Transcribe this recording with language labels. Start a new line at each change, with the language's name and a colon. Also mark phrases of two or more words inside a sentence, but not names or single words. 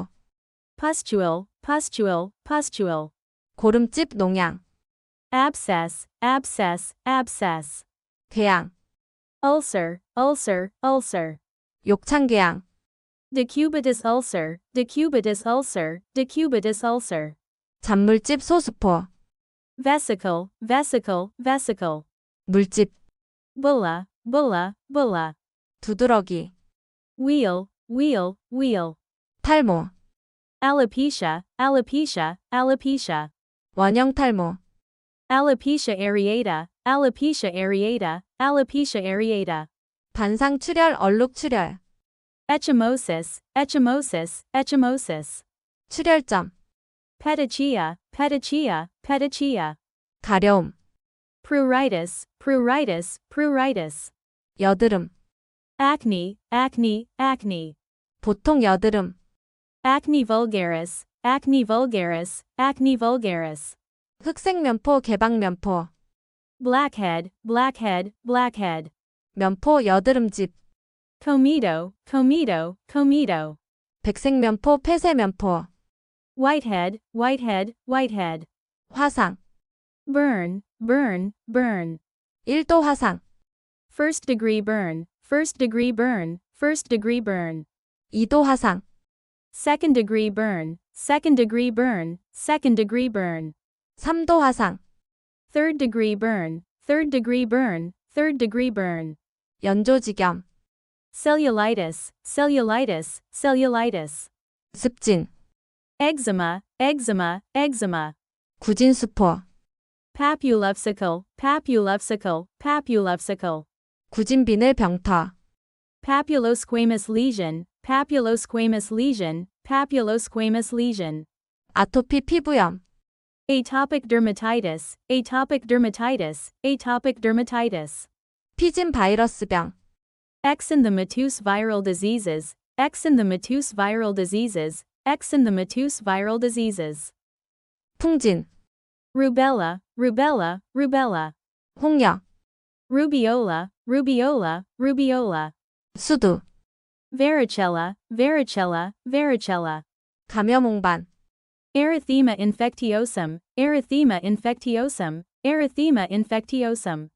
English: Pustule, pustule, pustule.
Korean: 고름집 농양,
English: Abscess, abscess, abscess.
Korean: 궤양,
English: Ulcer, ulcer, ulcer.
Korean: 욕창궤양,
English: Decubitus ulcer, decubitus ulcer, decubitus ulcer.
Korean: 잔물집 소수포,
English: vesicle, vesicle, vesicle.
Korean: 물집,
English: Bulla, bulla, bulla.
Korean: 두드러기,
English: Wheel, wheel, wheel.
Korean: 탈모,
English: Alopecia, alopecia, alopecia.
Korean: 원형 탈모,
English: Alopecia areata, alopecia areata, alopecia areata.
Korean: 반상 출혈, 얼룩 출혈,
English: Ecchymosis, ecchymosis, ecchymosis.
Korean: 출혈점,
English: Petechia, petechia, petechia.
Korean: 가려움,
English: Pruritus, pruritus, pruritus.
Korean: 여드름,
English: Acne, acne, acne.
Korean: 보통 여드름,
English: Acne vulgaris, acne vulgaris, acne vulgaris.
Korean: 흑색면포, 개방면포,
English: Blackhead, blackhead, blackhead.
Korean: 면포, 여드름집,
English: Comedo, comedo, comedo.
Korean: 백색면포, 폐쇄면포,
English: Whitehead, whitehead, whitehead.
Korean: 화상,
English: Burn, burn, burn.
Korean: 1도 화상,
English: First degree burn, first degree burn, first degree burn.
Korean: 2도 화상,
English: Second degree burn, second degree burn, second degree burn.
Korean: 3도 화상,
English: Third degree burn, third degree burn, third degree burn.
Korean: 연조지겸,
English: Cellulitis, cellulitis, cellulitis.
Korean: 습진,
English: Eczema, eczema, eczema.
Korean: 구진수포,
English: Papulovesicle, papulovesicle, papulovesicle.
Korean: 구진비늘 병터,
English: Papulosquamous lesion, papulosquamous lesion, papulosquamous lesion.
Korean: 아토피 피부염,
English: Atopic dermatitis, atopic dermatitis, atopic dermatitis.
Korean: 피진 바이러스병,
English: Exanthematous viral diseases, exanthematous viral diseases, exanthematous viral diseases.
Korean: 풍진,
English: Rubella, rubella, rubella.
Korean: 홍역,
English: Rubiola, rubiola, rubiola.
Korean: 수두,
English: Varicella, varicella, varicella.
Korean: 감염홍반,
English: Erythema infectiosum, erythema infectiosum, erythema infectiosum.